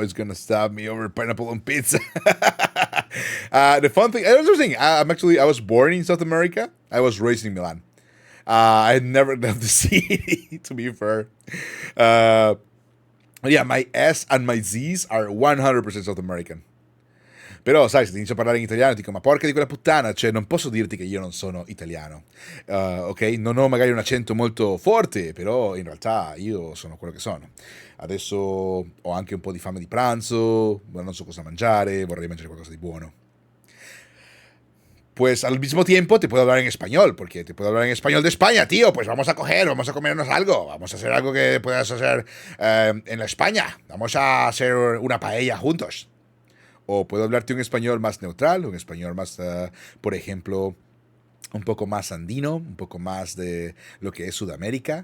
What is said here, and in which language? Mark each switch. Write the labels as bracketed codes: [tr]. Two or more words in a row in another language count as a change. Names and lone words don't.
[en] He's gonna stab me over pineapple on pizza. The fun thing, I was born in South America. I was raised in Milan. I had never left the city, to be fair. Yeah, my S and my Z's are 100% South American. [it] Però, sai, se ti inizio a parlare in italiano, dico, ma porca di quella puttana, cioè, non posso dirti che io non sono italiano, ok? Non ho magari un accento molto forte, però in realtà io sono quello che sono. Adesso ho anche un po' di fame di pranzo, ma non so cosa mangiare, vorrei mangiare qualcosa di buono. [es] Pues al mismo tiempo te puedo hablar en español, porque te puedo hablar en español de España, tío. Pues vamos a coger, vamos a comernos algo, vamos a hacer algo que puedas hacer en la España. Vamos a hacer una paella juntos. O puedo hablarte un español más neutral, un español más, por ejemplo, un poco más andino, un poco más de lo que es Sudamérica.